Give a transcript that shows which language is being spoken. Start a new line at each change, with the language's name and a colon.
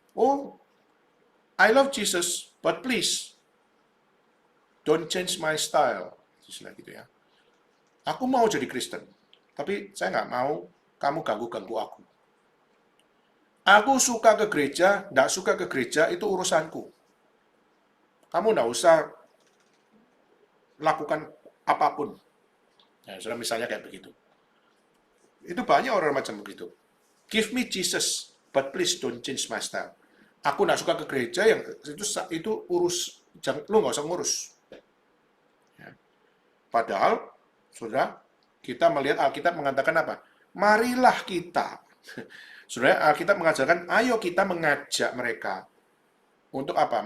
English: Oh, I love Jesus, but please don't change my style.
Indonesian: Istilah gitu ya. Aku mau jadi Kristen, tapi saya nggak mau kamu ganggu-ganggu aku. Aku suka ke gereja, nggak suka ke gereja, itu urusanku. Kamu nggak usah lakukan apapun. Nah, sudah misalnya kayak begitu. Itu banyak orang macam begitu.
English: Give me Jesus, but please don't change my style.
Indonesian: Aku nggak suka ke gereja, yang itu lu nggak usah ngurus. Ya. Padahal, saudara, kita melihat Alkitab mengatakan apa? Marilah kita. Saudara, Alkitab mengajarkan, ayo kita mengajak mereka. Untuk apa?